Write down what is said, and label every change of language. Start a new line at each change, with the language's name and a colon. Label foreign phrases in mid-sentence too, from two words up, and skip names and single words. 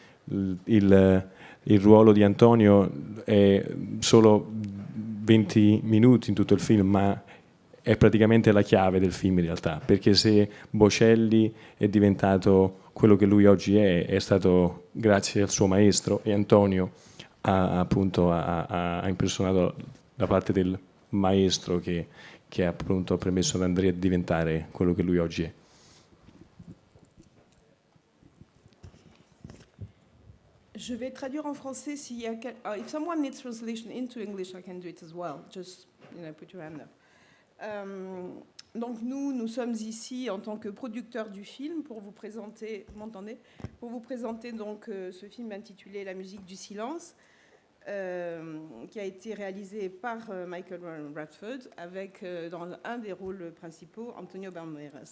Italian: il ruolo di Antonio è solo 20 minuti in tutto il film, ma è praticamente la chiave del film in realtà, perché se Bocelli è diventato quello che lui oggi è stato grazie al suo maestro e Antonio ha impersonato la parte del maestro che appunto ha permesso ad Andrea di diventare quello che lui oggi è.
French: Je vais traduire en français s'il y a
English: if someone needs translation into English, I can do it as well. Just put your hand up.
French: Donc nous sommes ici en tant que producteurs du film pour vous présenter, vous m'entendez ? Pour vous présenter donc ce film intitulé La musique du silence, qui a été réalisé par Michael Radford avec dans un des rôles principaux Antonio Banderas.